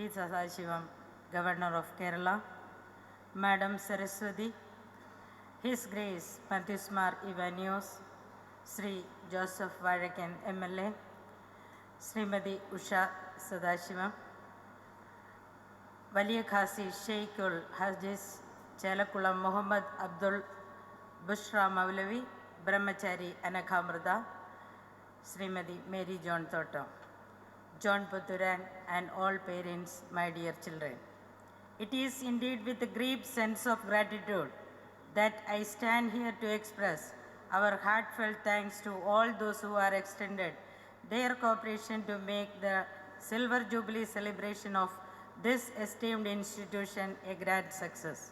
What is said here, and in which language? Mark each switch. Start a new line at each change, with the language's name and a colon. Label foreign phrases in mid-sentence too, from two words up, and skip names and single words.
English: Sathasivam, Governor of Kerala, Madam Saraswati, His Grace Pantismar Ivanios, Shri Joseph Varakan MLA, Srimati Usha Sathasivam, Valiya Khasi Sheikhul Hadis Chelakulam Muhammad Abdul Bushra Maulavi, Brahmachari Anakhamrda, Srimati Mary John Thotta. John Puthuran, and all parents, my dear children. It is indeed with a great sense of gratitude that I stand here to express our heartfelt thanks to all those who are extended their cooperation to make the Silver Jubilee celebration of this esteemed institution a grand success.